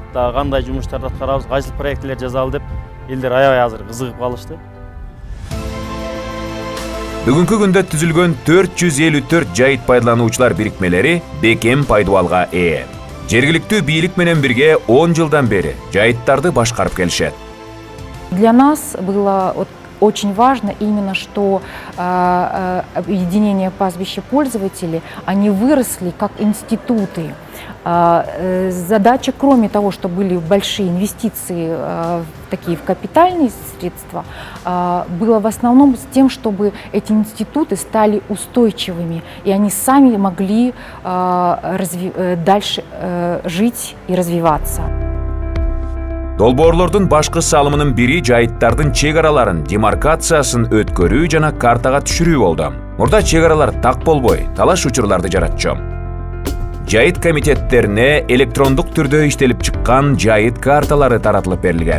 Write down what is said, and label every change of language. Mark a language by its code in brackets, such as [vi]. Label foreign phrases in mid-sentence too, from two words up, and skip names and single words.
[ky] Дагы кандай жумуштарды аткарабыз, кайсыл проектилер жазалы деп элдер аябай азыр кызыгып калышты. Бүгүнкү күндө түзүлгөн 454 жайыт пайдалануучулар бирикмелери бекем пайдубалга ээ. Жергиликтүү бийлик менен бирге 10 жылдан бери жайыттарды башкарып келишет. [ru] Для нас было очень важно именно, что объединение пастбища-пользователей, они выросли как институты. Задача, кроме того, что были большие инвестиции такие в капитальные средства, было в основном с тем, чтобы эти институты стали устойчивыми, и они сами могли дальше жить и развиваться. [ky] Долбоорлордун башкы салымынын бири жайыттардын чек араларын демаркациясын өткөрүү жана картага түшүрүү болду. Мурда чек аралар так болбой, талаш учурларды жаратчу. Жайыт комитеттерине электрондук түрдө иштелип чыккан жайыт карталары таратылып берилген.